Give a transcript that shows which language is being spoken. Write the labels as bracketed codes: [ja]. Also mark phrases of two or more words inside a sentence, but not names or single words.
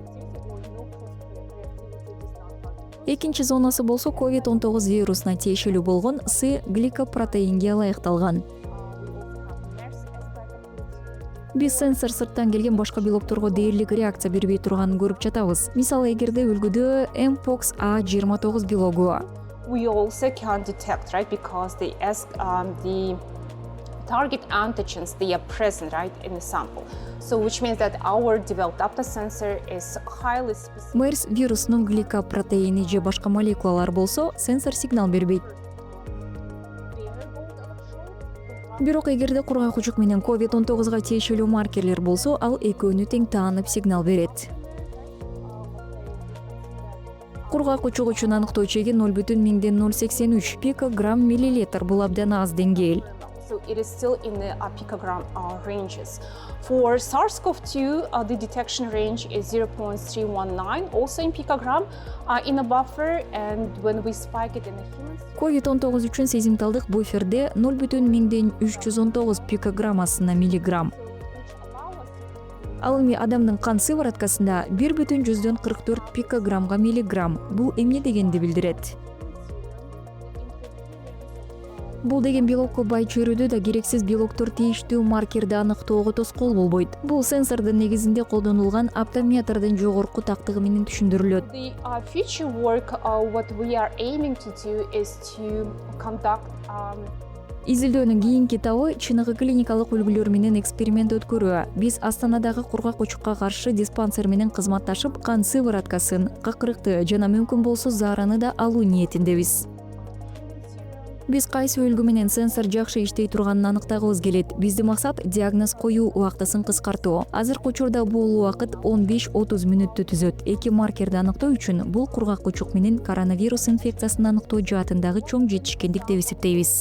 [ky] Экинчи зонасы болсо COVID-19 вирусуна тиешелүү болгон С-гликопротеинге ылайыкталган. Биз сенсор сырттан келген башка белокторго дээрлик реакция бербей турганын көрүп жатабыз. Мисалы, эгерде үлгүдө Mpox A29 белогу. [en] We also can detect, right, because the target antigens, they are present, right, in the sample. So which means that our developed aptasensor is highly specific. [ky] MERS вирусунун гликопротеини же башка молекулалар болсо, сенсор сигнал бербейт. Бирок эгерде кургак кучук менен COVID-19га тиешелүү маркерлер болсо, ал экөөнү тең таанып сигнал берет. Кургак кучук үчүн аныктоочу эги 0,083 пикограмм миллилитр, бул абдан аз деңгээл. [en] So it is still in the picogram ranges. For SARS-CoV-2, the detection range is 0.319, also in picogram in a buffer, and when we spike it in the humans. [ky] COVID-19 үчүн сезимталдык буферде 0,319 пикограммасына миллиграмм. Ал эми адамдын кан сывороткасында 1,44 пикограммга миллиграмм. Бул эмне дегенди билдирет? Бул деген белокко бай чөйрөдө да керексиз белоктор тийиштүү маркерди аныктоого тоскоол болбойт. Бул сенсордун негизинде колдонулган аптометрдин жогорку тактыгы менен түшүндүрүлөт. [en] The future work what we are aiming to do is to conduct [ky] Изилдөөнүн кийинки табы чыныгы клиникалык үлгүлөр менен эксперимент өткөрүү. Биз Астанадагы кургак кучукка каршы диспансер менен кызматташып, кан сывороткасын, какырыкты жана мүмкүн болсо зараны да алуу ниетиндебиз. Биз кайсы үлгү менен сенсор жакшы иштей турганын аныктагыбыз келет. Биздин максат диагноз коюу убактысын кыскартуу. Азыркы учурда бул убакыт 15-30 мүнөттү түзөт. Эки маркерди аныктоо үчүн бул кургак кучук менен коронавирус инфекциясын аныктоо жаатындагы чоң жетишкендик деп эсептейбиз.